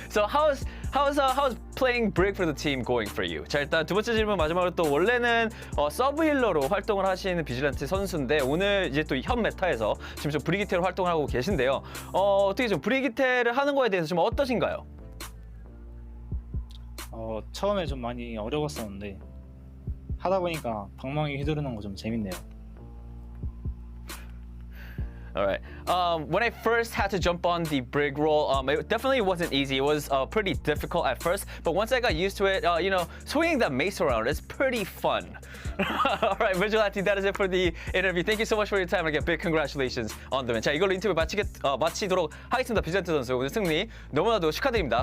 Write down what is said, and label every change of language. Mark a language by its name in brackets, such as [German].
[English] So how's playing Brig for the team going for you? [Korean] 자, 일단 두 번째 질문 마지막으로 또 원래는 서브 힐러로 활동을 하시는 비질란트 선수인데 오늘 이제 또 현 메타에서 지금 좀 브리기테로 활동을 하고 계신데요. 어떻게 좀 브리기테를 하는 거에 대해서 좀 어떠신가요? 처음에 좀 많이 어려웠었는데 하다 보니까 방망이 휘두르는 거 좀 재밌네요. [English] All right. When I first had to jump on the Brig role, it definitely wasn't easy. It was pretty difficult at first, but once I got used to it, swinging that mace around is pretty fun. All right, Vigilante, that is it for the interview. Thank you so much for your time. Again, big congratulations on the win. [Korean] 자, 이걸로 인터뷰 마치도록 하겠습니다. 비전트 선수 오늘 승리 너무나도 축하드립니다.